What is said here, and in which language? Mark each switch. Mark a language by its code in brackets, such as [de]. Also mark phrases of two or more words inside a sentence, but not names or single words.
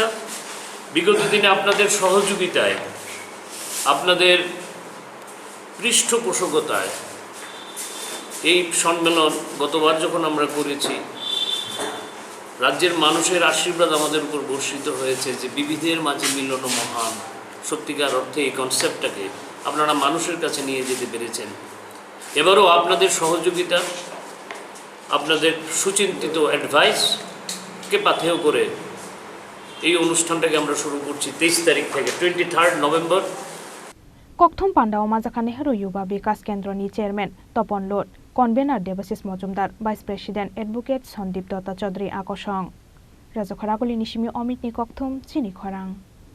[bn] বিগত দিনে আপনাদের সহযোগিতায়, আপনাদের পৃষ্ঠপোষকতায় এই সম্মেলন গতবার যখন আমরা করেছি, রাজ্যের মানুষের আশীর্বাদ আমাদের উপর বর্ষিত হয়েছে যে বিবিধের মাঝে মিলন মহান, সত্যিকার অর্থে এই কনসেপ্টটাকে আপনারা মানুষের কাছে নিয়ে যেতে পেরেছেন। এবারও আপনাদের সহযোগিতা, আপনাদের সুচিন্তিত অ্যাডভাইসকে পাথেয় করে এই অনুষ্ঠানটাকে আমরা শুরু করছি 23 তারিখ থেকে 23 নভেম্বর। [trp] ককথম পান্ডা ও মাজাখা নেহরু युवा विकास केन्द्रनि चेयरमैन तपन लोट, कन्भेनार देबाशिष मजुमदार, [en] vice president advocate [trp] सन्दीप दत्ता चौधरी आकर्षण। राजखरागुली निशिमी अमितनि ककथम चिनी खरां।